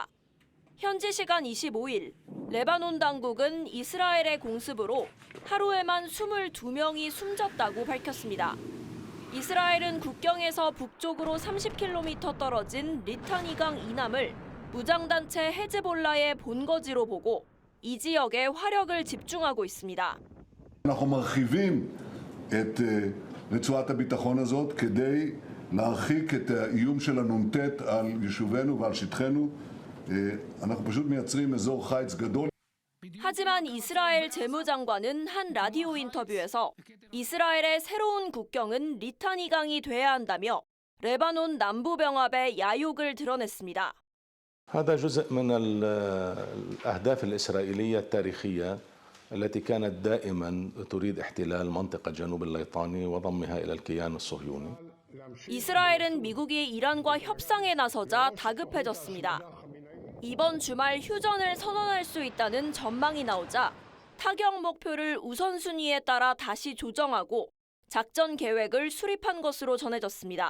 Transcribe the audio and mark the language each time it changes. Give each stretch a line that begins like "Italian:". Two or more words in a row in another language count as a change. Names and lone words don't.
Korean: 현지 시간 25일, 레바논 당국은 이스라엘의 공습으로 하루에만 22명이 숨졌다고 밝혔습니다. 이스라엘은 국경에서 북쪽으로 30km 떨어진 리타니강 이남을 무장단체 헤즈볼라의 본거지로 보고 이 지역에 화력을 집중하고 있습니다.
Hebrew: אנחנו מרחיבים את רצועת הביטחון הזאת כדי להרחיק את האיום של הנ"ט על יישובינו ועל שטחנו. אנחנו פשוט מייצרים אזור חיץ גדול.
Korean: 하지만 이스라엘 재무장관은 한 라디오 인터뷰에서 이스라엘의 새로운 국경은 리타니강이 돼야 한다며 레바논 남부 병합의 야욕을 드러냈습니다.
Arabic: هذا جزء من الأهداف الإسرائيلية التاريخية التي كانت دائما تريد احتلال منطقة جنوب الليطاني وضمها إلى الكيان الصهيوني.
Korean: 이스라엘은 미국이 이란과 협상에 나서자 다급해졌습니다. 이번 주말 휴전을 선언할 수 있다는 전망이 나오자 타격 목표를 우선순위에 따라 다시 조정하고 작전 계획을 수립한 것으로 전해졌습니다.